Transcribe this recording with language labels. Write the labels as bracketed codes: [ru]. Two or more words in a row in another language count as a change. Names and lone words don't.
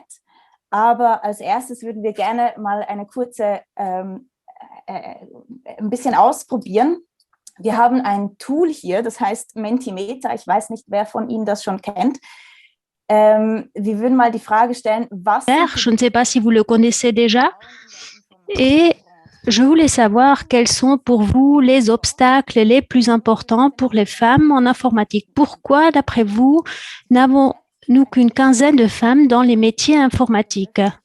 [de] Aber als erstes würden wir gerne mal eine kurze, ein bisschen ausprobieren. Wir haben ein Tool hier, das heißt Mentimeter. Ich weiß nicht, wer von Ihnen das schon kennt. Wir würden mal die Frage stellen, was... [fr] Je ne sais pas si vous le connaissez déjà. Et je voulais savoir quels sont pour vous les obstacles les plus importants pour les femmes en informatique. Pourquoi, d'après vous, n'avons-nous qu'une quinzaine de femmes dans les métiers informatiques?